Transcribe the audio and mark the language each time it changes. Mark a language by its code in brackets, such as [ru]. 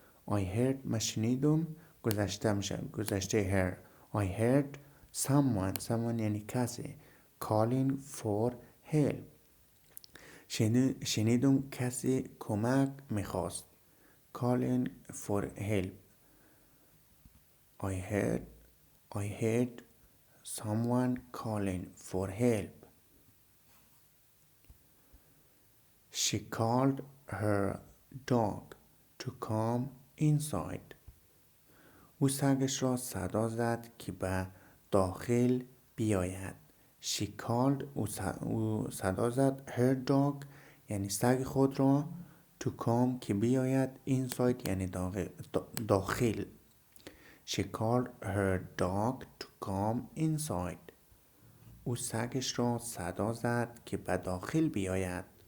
[en] I heard [fa] من شنیدم گذشته میشه. گذشته heard. [en] I heard someone [fa] یعنی کسی. [en] calling for help. [fa] شنیدم کسی کمک میخواست. [en] calling for help. I heard someone calling for help. She called her dog to come inside. [fa] او سگش را صدا زد که به داخل بیاید. [en] She called [fa] او صدا زد [en] her dog [fa] یعنی سگ خود را [en] to come [fa] که بیاید inside یعنی داخل. [en] She called her dog to come inside. [fa] او سگش را صدا زد که به داخل بیاید.